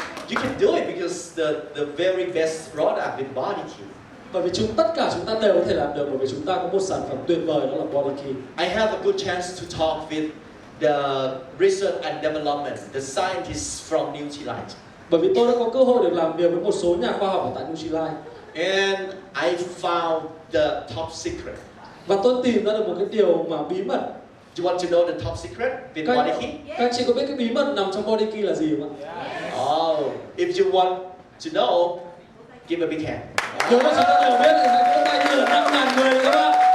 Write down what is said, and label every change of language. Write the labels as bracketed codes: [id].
[en] You can do it because the very best product with body key. [vi] Bởi vì tất cả chúng ta đều có thể làm được, bởi vì chúng ta có một sản phẩm tuyệt vời, đó là body key. [en] I have a good chance to talk with the research and development, the scientists from Nutrilite. [vi] Bởi vì tôi đã có cơ hội được làm việc với một số nhà khoa học ở tại Nutrilite. [en] And I found the top secret. [vi] Và tôi tìm ra được một cái điều mà bí mật. [en] Do you want to know the top secret with body key? [vi] Các anh chị có biết cái bí mật nằm trong body key là gì không ạ? [en] Oh, if you want to know, give a big hand. [vi] Nếu mà chúng ta đều biết thì hãy vỗ tay như là 5.000 người các bạn.